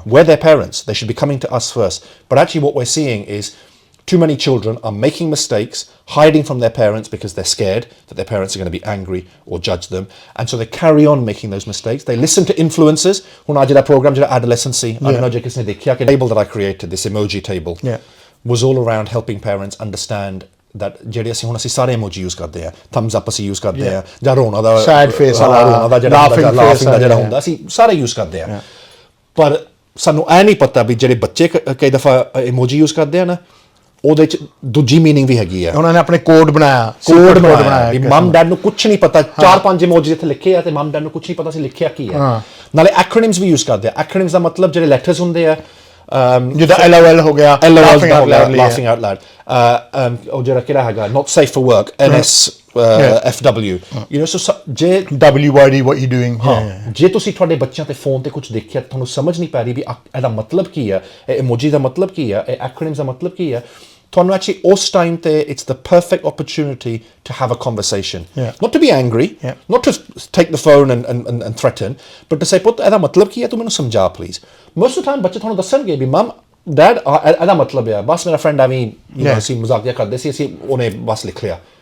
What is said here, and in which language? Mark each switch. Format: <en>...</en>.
<en>we're their parents they should be coming to us first but actually what we're seeing is too many children are making mistakes, hiding from their parents because they're scared that their parents are going to be angry or judge them. And so they carry on making those mistakes. They listen to influencers. When I did a program, adolescency, I don't know the table that I created, this emoji table, was all around helping parents understand that</en> <pa>ਜਿਹੜੇ ਅਸੀਂ ਹੁਣ ਅਸੀਂ ਸਾਰੇ emoji use ਕਰਦੇ ਆ thumbs up ਅਸੀਂ use ਕਰਦੇ ਆ ਜਾਂ ਰੋਣਾ ਦਾ ਸੈਡ ਫੇਸ ਵਾਲਾ ਰੋਣਾ ਦਾ ਜਿਹੜਾ ਲਾਫਿੰਗ ਦਾ ਜਿਹੜਾ ਹੁੰਦਾ ਅਸੀਂ ਸਾਰੇ ਯੂਜ਼ ਕਰਦੇ ਆ ਪਰ ਸਾਨੂੰ ਇਹ ਨਹੀਂ ਪਤਾ ਵੀ ਜਿਹੜੇ ਬੱਚੇ ਕਈ ਦਫਾ ਇਮੋਜੀ ਯੂਜ਼ ਕਰਦੇ ਆ ਨਾ ਉਹਦੇ ਚ ਦੂਜੀ ਮੀਨਿੰਗ ਵੀ ਹੈਗੀ ਆ ਉਹਨਾਂ ਨੇ ਆਪਣੇ ਕੋਡ ਬਣਾਇਆ ਵੀ ਮਮ ਡੈਡ ਨੂੰ ਕੁਛ ਨਹੀਂ ਪਤਾ 4-5 ਇਮੋਜੀ ਇੱਥੇ ਲਿਖੇ ਆ ਤੇ ਮਮ ਡੈਡ ਨੂੰ ਕੁਛ ਨਹੀਂ ਪਤਾ ਸੀ ਲਿਖਿਆ ਕੀ ਹੈ ਨਾਲੇ ਐਕਰੋਨਿਮਸ ਵੀ ਯੂਜ਼ ਕਰਦੇ ਆ ਐਕਰੋਨਿਮਸ ਦਾ ਮਤਲਬ ਜਿਹੜੇ ਲੈਟਰਸ ਹੁੰਦੇ ਆ ਜਿੱਦਾਂ LOL ਹੋ ਗਿਆ</pa> <en>laughing out loud</en> <pa>ਉਹ ਜਿਹੜਾ ਕਿਹੜਾ ਹੈਗਾ</pa> <en>not safe for work NS FW you know so ਜੇ WYD what you doing</en> <pa>ਜੇ ਤੁਸੀਂ ਤੁਹਾਡੇ ਬੱਚਿਆਂ ਤੇ ਫੋਨ ਤੇ ਕੁਝ ਦੇਖਿਆ ਤੁਹਾਨੂੰ ਸਮਝ ਨਹੀਂ ਪੈ ਰਹੀ ਵੀ ਇਹਦਾ ਮਤਲਬ ਕੀ ਹੈ ਇਹ ਇਮੋਜੀ ਦਾ ਮਤਲਬ ਕੀ ਹੈ ਇਹ ਐਕਰੋਨਿਮਸ ਦਾ ਮਤਲਬ ਕੀ ਹੈ ਤੁਹਾਨੂੰ actually ਉਸ ਟਾਈਮ ਤੇ</pa> <en>it's the perfect opportunity to have a conversation not to be angry not to take the phone and threaten but to say</en> <pa>ਪੁੱਤ ਇਹਦਾ ਮਤਲਬ ਕੀ ਹੈ ਤੂੰ ਮੈਨੂੰ ਸਮਝਾ please</pa> <en>most of the time</en> <pa>ਬੱਚੇ ਤੁਹਾਨੂੰ ਦੱਸਣਗੇ ਵੀ ਮਮ ਡੈਡ ਇਹਦਾ ਮਤਲਬ ਹੈ ਬਸ ਮੇਰਾ ਫਰੈਂਡ ਐਵੇਂ ਅਸੀਂ ਮਜ਼ਾਕ ਜਿਹਾ ਕਰਦੇ ਸੀ ਅਸੀਂ ਉਹਨੇ ਬਸ ਲਿਖ ਲਿਆ</pa>